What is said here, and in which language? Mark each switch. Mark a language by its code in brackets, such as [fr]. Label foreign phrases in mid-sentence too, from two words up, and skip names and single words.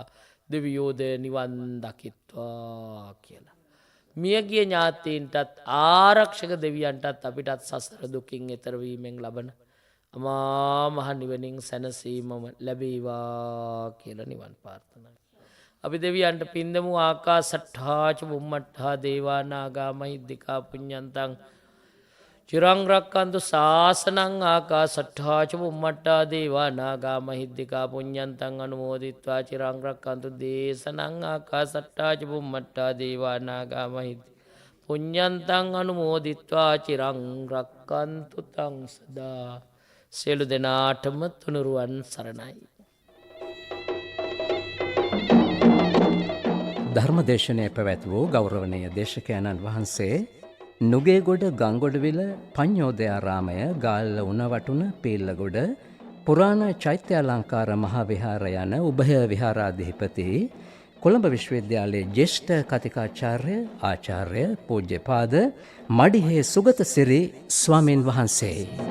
[si] දෙවියෝද නිවන් දකිත්වා කියලා. මියගිය ඥාතීන්ටත් ආරක්ෂක දෙවියන්ටත් අපිටත් සසර දුකින් ඈතර වීමෙන් ලබන අමා මහ නිවනින් සැනසීමම ලැබේවා කියලා නිවන් ප්‍රාර්ථනා. අපි දෙවියන්ට පින් දෙමු. [pi] ආකාසට්ඨා ච බුම්මට්ඨා දේවා නාග මහිද්దికා පුඤ්ඤන්තං චිරං රක්ඛන්තු ශාසනං. ආකාසට්ඨා ච බුම්මට්ඨා දේවා නාග මහිද්దికා පුඤ්ඤන්තං අනුමෝදිත්වා චිරං රක්ඛන්තු දේශනං. ආකාසට්ඨා ච බුම්මට්ඨා දේවා නාග මහිද්దికා පුඤ්ඤන්තං අනුමෝදිත්වා චිරං රක්ඛන්තු තං සදා. [si] සියලු දෙනාටම තුනුරුවන් සරණයි. ධර්මදේශනය පැවැත් වූ ගෞරවනීය දේශකයන්න් වහන්සේ නුගේගොඩ ගංගොඩවිල පඤ්ඤෝදයාරාමය ගාල්ල උණවටුන පීල්ලගොඩ පුරාණ චෛත්‍යාලංකාර මහා විහාර යන උභය විහාරාධිපති කොළඹ විශ්වවිද්‍යාලයේ ජ්‍යෙෂ්ඨ කතිකාචාර්ය ආචාර්ය පූජ්‍යපාද මඩිහේ සුගත සිරි ස්වාමීන් වහන්සේ.